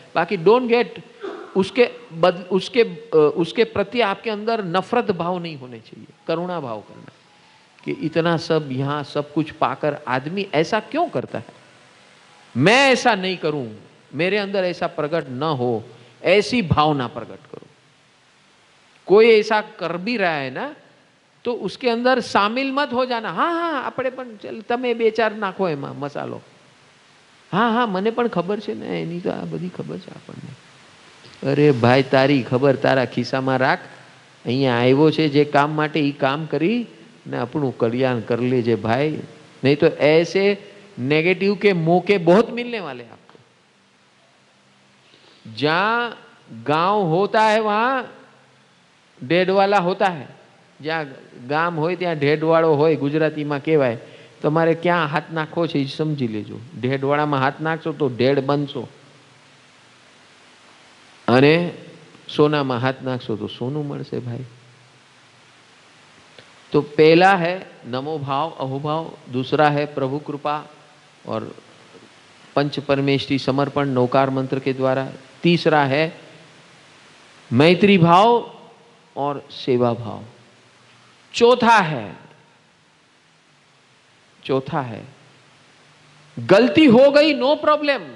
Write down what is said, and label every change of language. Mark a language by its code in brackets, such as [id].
[hi] बाकी don't get उसके प्रति आपके अंदर नफरत भाव नहीं होने चाहिए, करुणा भाव करना कि इतना सब यहाँ सब कुछ पाकर आदमी ऐसा क्यों करता है, मैं ऐसा नहीं करूं, मेरे अंदर ऐसा प्रकट ना हो, ऐसी भावना प्रकट करो। कोई ऐसा कर भी रहा है ना तो उसके अंदर शामिल मत हो जाना। [gu] हाँ हाँ આપણે પણ ચાલ તમે બે ચાર નાખો એમાં મસાલો, હા હા મને પણ ખબર છે ને, એની તો આ બધી ખબર છે આપણને। અરે ભાઈ, તારી ખબર તારા ખિસ્સામાં રાખ, અહીંયા આવ્યો છે જે કામ માટે એ કામ કરી ને આપણું કલ્યાણ [hi] कर लेजे भाई, नहीं तो ऐसे नेगेटिव के मौके बहुत मिलने वाले आपको। जहां गांव होता है वहां ढेडवाला होता है, [gu] જ્યાં ગામ હોય ત્યાં ઢેડવાળો હોય, ગુજરાતીમાં કહેવાય। તમારે ક્યાં હાથ નાખવો છે એ સમજી લેજો। ઢેડવાળામાં હાથ નાખશો તો ઢેડ બનશો, અને સોનામાં હાથ નાખશો તો સોનું મળશે ભાઈ। [hi] तो पहला है नमो भाव अहोभाव, दूसरा है प्रभु कृपा और पंच परमेष्टि समर्पण नौकार मंत्र के द्वारा, तीसरा है मैत्री भाव और सेवा भाव, चौथा है गलती हो गई नो प्रॉब्लम।